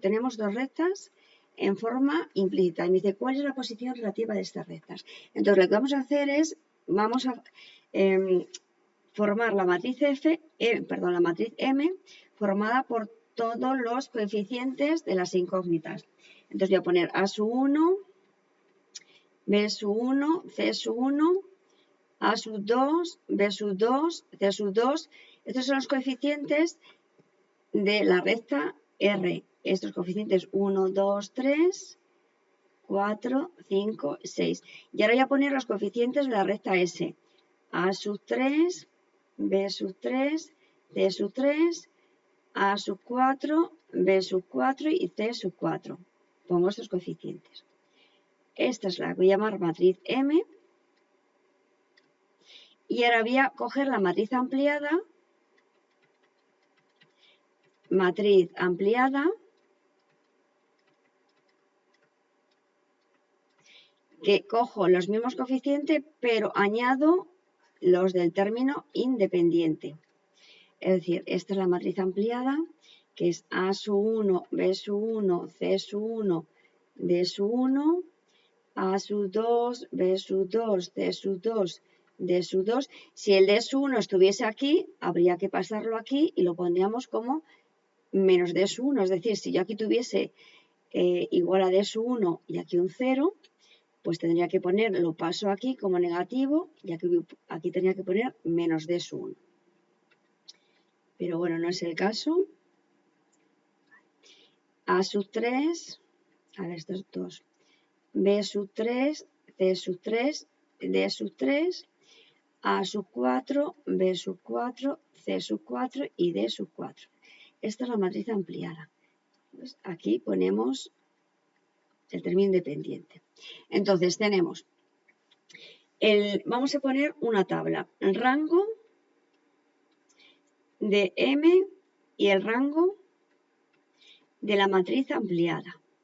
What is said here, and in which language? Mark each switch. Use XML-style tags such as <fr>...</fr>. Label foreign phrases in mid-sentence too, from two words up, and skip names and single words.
<es>Tenemos dos rectas en forma implícita. Y me dice, ¿cuál es la posición relativa de estas rectas? Entonces, lo que vamos a hacer es, vamos a formar la matriz la matriz M, formada por todos los coeficientes de las incógnitas. Entonces, voy a poner A sub 1, B sub 1, C sub 1, A sub 2, B sub 2, C sub 2. Estos son los coeficientes de la recta R. Estos coeficientes 1, 2, 3, 4, 5, 6. Y ahora voy a poner los coeficientes de la recta S. A sub 3, B sub 3, C sub 3, A sub 4, B sub 4 y C sub 4. Pongo estos coeficientes. Esta es la que voy a llamar matriz M. Y ahora voy a coger la matriz ampliada. Matriz ampliada. Que cojo los mismos coeficientes, pero añado los del término independiente. Es decir, esta es la matriz ampliada, que es A sub 1, B sub 1, C sub 1, D sub 1, A sub 2, B sub 2, C sub 2, D sub 2. Si el D sub 1 estuviese aquí, habría que pasarlo aquí y lo pondríamos como menos D sub 1. Es decir, si yo aquí tuviese igual a D sub 1 y aquí un 0, pues tendría que poner, lo paso aquí como negativo, y aquí tendría que poner menos D sub 1. Pero bueno, no es el caso. A sub 3, a ver, estos dos, B sub 3, C sub 3, D sub 3, A sub 4, B sub 4, C sub 4 y D sub 4. Esta es la matriz ampliada. Pues aquí ponemos el término independiente. Entonces tenemos, vamos a poner una tabla, el rango de M y el rango de la matriz ampliada.</es>